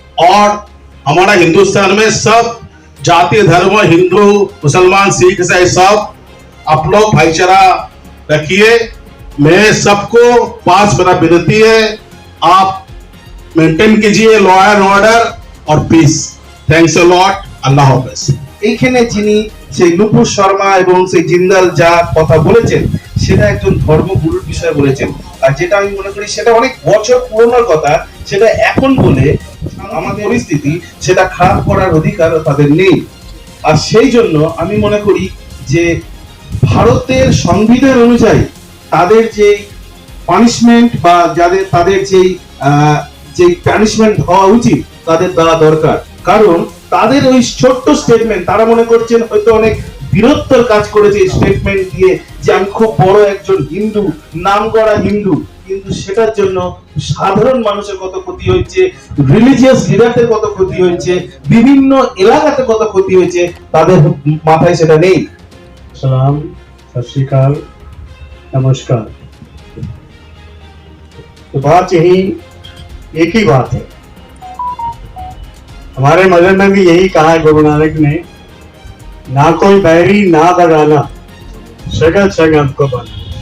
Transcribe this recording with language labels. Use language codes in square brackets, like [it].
[hi] और हमारा हिंदुस्तान में सब जाति धर्म, हिंदू मुसलमान सिख ईसाई सब आप लोग भाईचारा रखिए। मैं सबको पास मेरा विनती है, आप मेंटेन कीजिए लॉ एंड ऑर्डर और पीस। [en] Thanks a lot. [bn] আল্লাহ হাফেজ। এইখানে যিনি সেই নুপুর শর্মা এবং সেই জিন্দাল যা কথা বলেছেন সেটা একজন ধর্মগুরুর বিষয়ে বলেছেন, আর যেটা আমি মনে করি সেটা অনেক বছর পুরনোর কথা, সেটা এখন বলে আমাদের পরিস্থিতি সেটা খারাপ করার অধিকার তাদের নেই। আর সেই জন্য আমি মনে করি যে ভারতের সংবিধান অনুযায়ী তাদের যে পানিশমেন্ট বা তাদের যে পানিশমেন্ট হওয়া উচিত তাদের দেওয়া দরকার। কারণ তাদের ওই ছোট্ট স্টেটমেন্ট, তারা মনে করছেন হয়তো অনেক বীরত্বর কাজ করেছে স্টেটমেন্ট দিয়ে যে আমি খুব বড় একজন হিন্দু, নাম করা হিন্দু, কিন্তু সেটার জন্য সাধারণ মানুষের কত ক্ষতি হয়েছে, রিলিজিয়াস লিডারদের কত ক্ষতি হয়েছে, বিভিন্ন এলাকাতে কত ক্ষতি হয়েছে, তাদের মাথায় সেটা নেই। [hi] सलाम, सत श्री अकाल, नमस्कार। तो बात यही एक ही बात है, हमारे मजहब में भी यही कहा है गुरु नानक ने, [pa] ना कोई बैरी ना बगाना, सगा संग हमको बना।